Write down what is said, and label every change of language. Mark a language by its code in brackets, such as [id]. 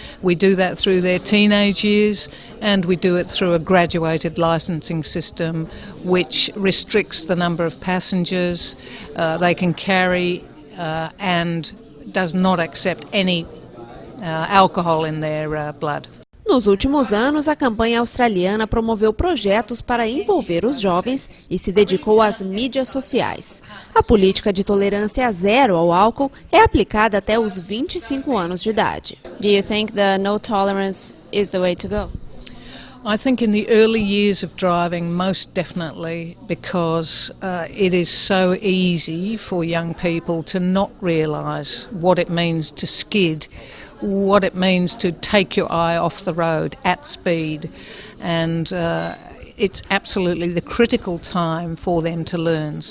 [en] We do that through their teenage years, and we do it through a graduated licensing system which restricts the number of passengers they can carry and does not accept any alcohol in their blood. [pt] Nos últimos anos, a campanha australiana promoveu projetos para envolver os jovens e se dedicou às mídias sociais. A política de tolerância zero ao álcool é aplicada até os 25 anos de idade. [en] Do you think the no tolerance is the way to go? I think in the early years of driving, most definitely, because it is so easy for young people to not realise what it means to skid, what it means to take your eye off the road at speed, and it's absolutely the critical time for them to learn.